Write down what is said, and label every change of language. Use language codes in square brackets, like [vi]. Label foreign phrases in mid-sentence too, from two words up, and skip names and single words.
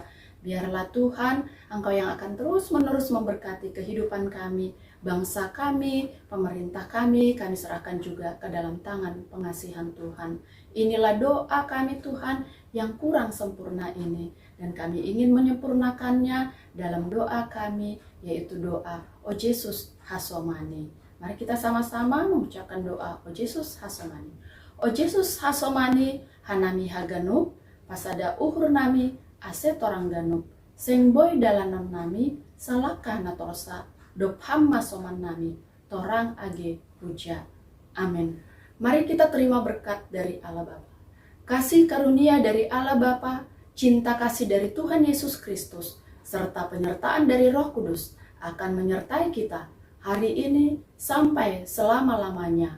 [id] Biarlah Tuhan Engkau yang akan terus-menerus memberkati kehidupan kami, bangsa kami, pemerintah kami serahkan juga ke dalam tangan pengasihan Tuhan. Inilah doa kami Tuhan yang kurang sempurna ini, dan kami ingin menyempurnakannya dalam doa kami, yaitu doa O Yesus Hasomani. Mari kita sama-sama mengucapkan doa O Yesus Hasomani. [bts] O Yesus Hasomani hanami haganup, pasada uhur nami ase torang ganup, seng boy dalanan nami salakah natorosa dop hamma soman nami torang age puja. [id] Amin. Mari kita terima berkat dari Allah Bapa, kasih karunia dari Allah Bapa, cinta kasih dari Tuhan Yesus Kristus, serta penyertaan dari Roh Kudus akan menyertai kita hari ini sampai selama-lamanya.